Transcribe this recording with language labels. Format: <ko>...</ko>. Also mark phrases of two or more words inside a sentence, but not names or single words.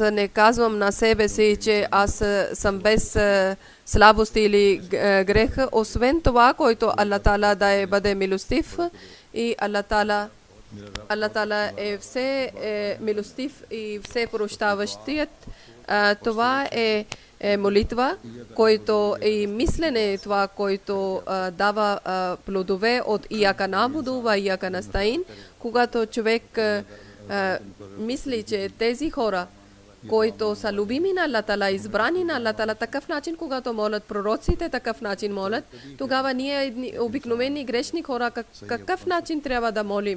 <bg>не казвам на себе си, че аз съм без слабости или грех, освен това, който Аллах Таала да бъде милостив и Аллах Таала е все милостив и все прощаващият. Това е молитва, който е мислене, това, който дава плодове от</bg> <ar>إياك نعبد وإياك نستعين.</ar> <bg>Когато човек мисли, че тези хора, които са любими на Аллах Таала, избрани на Аллах Таала, такъв начин, когато молят пророците, такъв начин молят, тогава ние обикновени грешни хора, какъв начин трябва да молиме?</bg>